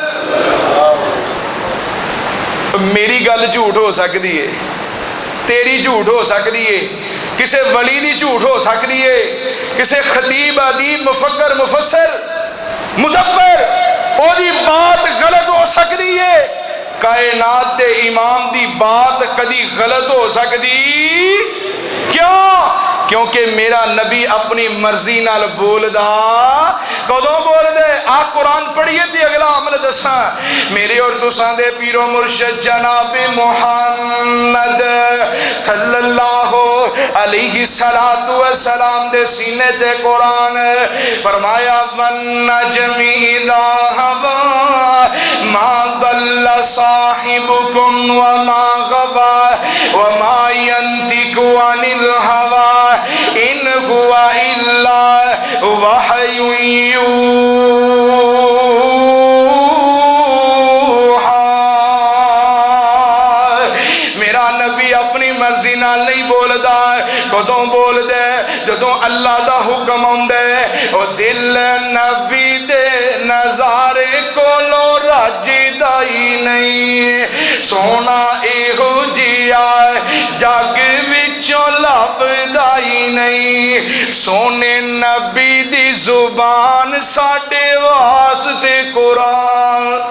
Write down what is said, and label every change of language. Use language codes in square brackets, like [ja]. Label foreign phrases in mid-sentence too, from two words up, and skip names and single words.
[pa] میری گل جھوٹ ہو سکتی ہے, تیری جھوٹ ہو سکتی ہے, کسے ولی دی جھوٹ ہو سکتی ہے, کسے خطیب ادیب مفکر مفسر مدبر او دی بات غلط ہو سکتی ہے. کائنات دے امام دی بات کدی غلط ہو سکتی کیوں؟ کیونکہ میرا نبی اپنی مرضی نال بول دا. کدوں بول دے؟ آپ قرآن پڑھیے تھی اگلا عمل دساں. میرے اور تساں دے پیرو مرشد جناب محمد [ar] صلی اللہ علیہ السلام [pa] دے سینے تے قرآن فرمایا [ar] والنجم اذا هوى ما ضل صاحبكم وما غوى وما ينطق عن الهوى ان هو الا وحی یوحی. [pa] میرا نبی اپنی مرضی نال نہیں بولدا. کدوں بول دے؟ جدوں اللہ دا حکم آندے. او دل نبی دے نظارے کولوں رجدا ہی نہیں. سونا ایہو جیا جگ وچوں لبدا ہی نہیں. سونے نبی دی زبان ساڈے واسطے قرآن.